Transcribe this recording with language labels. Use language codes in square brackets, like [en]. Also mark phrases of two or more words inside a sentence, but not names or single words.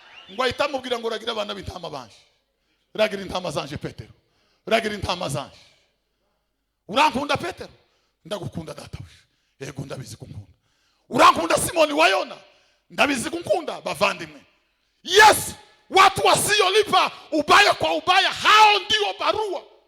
[rn] Ngo ahita amubwira ngo, "Ragira abana b'intama banje. Ragira intama zanje Petero. Ragira intama zanje." "Urankunda Petero?" "Ndagukunda databuja." "Yego, ndabizi ko unkunda." "Urankunda Simoni wa Yona?" "Ndabizi ko unkunda bavandimwe." Yesu, [sw] watu wasiolipa ubaya kwa ubaya, hao ndio barua.